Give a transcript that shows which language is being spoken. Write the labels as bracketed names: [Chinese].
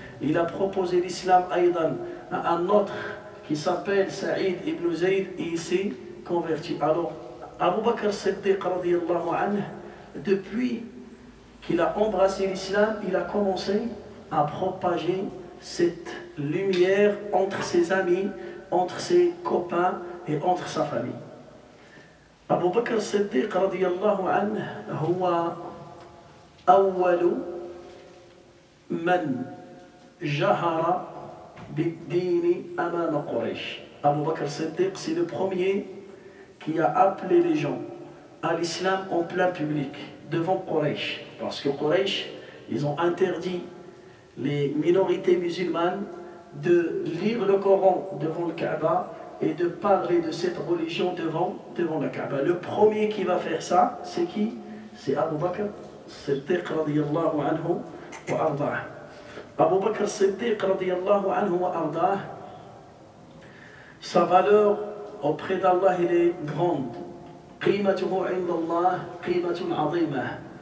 [French] Il a proposé l'islam à un autre qui s'appelle Saïd ibn Zayd et il s'est converti. Alors, Abu Bakr as-Siddiq radiyallahu anhu, depuis qu'il a embrassé l'islam, il a commencé à propager cette lumière entre ses amis, entre ses copains et entre sa famille. [Arabic] Abu Bakr as-Siddiq radiyallahu anhu هو أول من جهر بالدين أمام قريش. [French] Abu Bakr as-Siddiq, c'est le premier qui a appelé les gens à l'islam en plein public, devant Quraysh. Parce que Quraysh, ils ont interdit les minorités musulmanes de lire le Coran devant le Kaaba et de parler de cette religion devant le Kaaba. Le premier qui va faire ça, c'est qui? C'est Abu Bakr Siddiq radiyallahu anhu wa ardah. Abu Bakr Siddiq radiyallahu anhu wa ardah, sa valeur auprès d'Allah elle est grande. [Arabic] قيمته عند الله قيمة عظيمة.